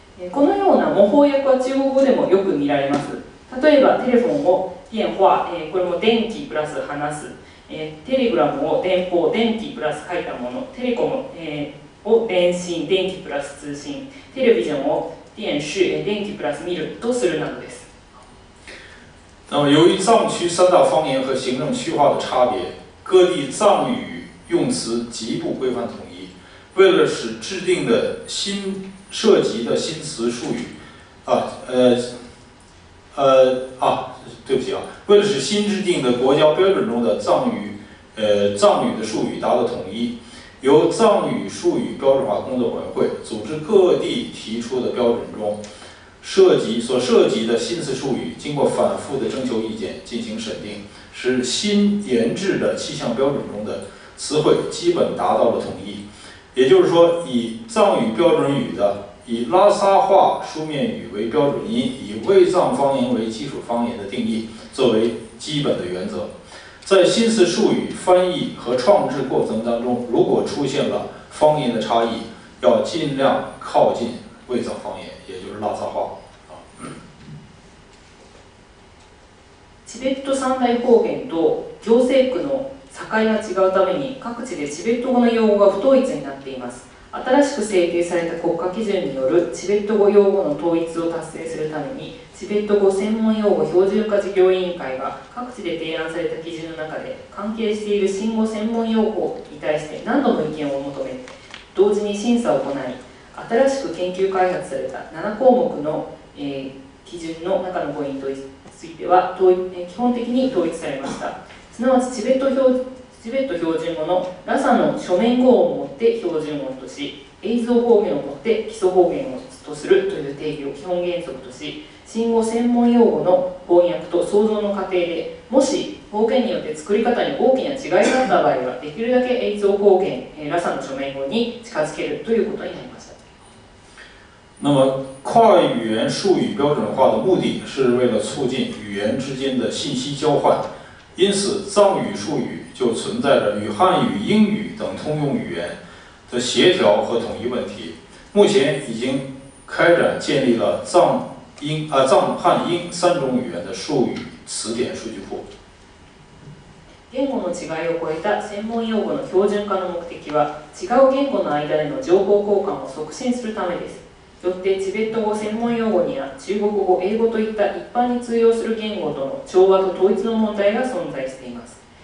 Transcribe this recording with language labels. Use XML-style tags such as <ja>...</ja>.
<ja>このような模倣訳は中国語でもよく見られます。例えば、テレフォンを電話、これも電気プラス話す。テレグラムを電報、電気プラス書いたもの。テレコム、を電信、電気プラス通信。テレビジョンを電視、電気プラス見るとするなどです。</ja> <zh>那么，由于藏区三大方言和行政区划的差别，各地藏语用词极不规范统一。为了使制定的涉及的新词术语，对不起啊，为了使新制定的国家标准中的藏语的术语达到统一，由藏语术语标准化工作委员会组织各地提出的标准中所涉及的新词术语，经过反复的征求意见进行审定，使新研制的气象标准中的词汇基本达到了统一。也就是说，以藏语标准语的以拉萨话书面语为标准音，以卫藏方言为基础方言的定义作为基本的原则。在新词术语翻译和创制过程当中，如果出现了方言的差异，要尽量靠近卫藏方言，也就是拉萨话。</zh> <ja>チベット三大方言と行政区の境が違うために、各地でチベット語の用語が不統一になっています。新しく制定された国家基準によるチベット語用語の統一を達成するために、チベット語専門用語標準化事業委員会が各地で提案された基準の中で関係している新語専門用語に対して何度も意見を求め、同時に審査を行い、新しく研究開発された7項目の、基準の中のポイントについては基本的に統一されました。すなわちチベット標準語のラサの書面語をもって標準語とし、映像方言をもって基礎方言とするという定義を基本原則とし、新語専門用語の翻訳と創造の過程で、もし方言によって作り方に大きな違いがあった場合は、できるだけ映像方言、ラサの書面語に近づけるということになりました。</ja> <zh>那么，跨语言术语标准化的目的是为了促进语言之间的信息交换，因此藏语术语就存在着与汉语、英语等通用语言的协调和统一问题。目前已经开展建立了藏汉英3种语言的术语词典数据库。</zh> <ja>言語の違いを超えた専門用語の標準化の目的は、違う言語の間での情報交換を促進するためです。よってチベット語専門用語には中国語、英語といった一般に通用する言語との調和と統一の問題が存在しています。</ja>